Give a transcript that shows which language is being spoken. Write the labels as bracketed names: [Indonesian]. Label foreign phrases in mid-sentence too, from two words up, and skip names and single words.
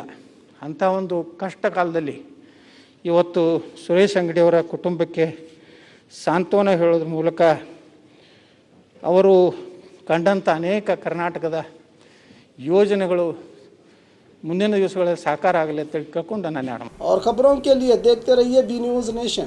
[Kannada] ಅಂಥ ಒಂದು ಕಷ್ಟ ಕಾಲದಲ್ಲಿ ಇವತ್ತು ಸುರೇಶ್ ಅಂಗಡಿಯವರ ಕುಟುಂಬಕ್ಕೆ ಸಾಂತ್ವನ ಹೇಳೋದ್ರ ಮೂಲಕ ಅವರು ಕಂಡಂಥ ಅನೇಕ ಕರ್ನಾಟಕದ ಯೋಜನೆಗಳು ಮುಂದಿನ ದಿವಸಗಳಲ್ಲಿ ಸಾಕಾರ ಆಗಲಿ ಅಂತ ಕೇಳ್ಕೊಂಡು ನಾನು [Hindi] और खबरों के लिए देखते रहिए बी न्यूज नेशन।